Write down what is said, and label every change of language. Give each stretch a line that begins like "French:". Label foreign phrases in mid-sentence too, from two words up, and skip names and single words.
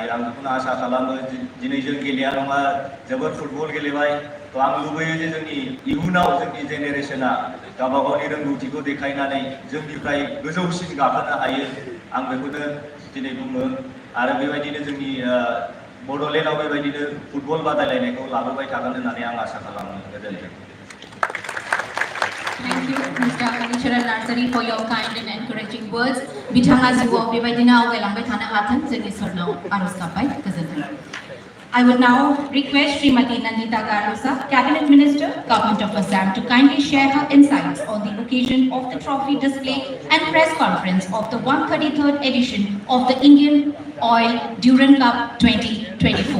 Bodo: आं बेखौनो आसा खालामो दिनै जों गेलेया नङा जोबोद फुटबल गेलेबाय थ' आं लुबैयो जे जोंनि इयुनाव जोंनि जेनेरेसना गावबा गावनि रोंगौथिखौ देखायनानै जोंनिफ्राय गोजौसिन गाखोनो हायो। आं बेखौनो दिनै बुङो आरो बेबायदिनो जोंनि बड'लेण्डआव बेबायदिनो फुटबल बादायलायनायखौ लाबोबाय थागोन होननानै आं आसा खालामो। गोजोन्थों।
English: Thank you, Mr. Manicharan Narsari, for your kind and encouraging words.
Bodo: Bitanga jiwa bebaidina awgailangbai thano hathon जोंनि सरनाव आरज गाबबाय। गोजोन्थों।
English: I would now request Srimati Nandita Garosa, Cabinet Minister, Government of Assam, to kindly share her insights on the occasion of the trophy display and press conference of the 133rd edition of the Indian Oil Durand Cup 2024.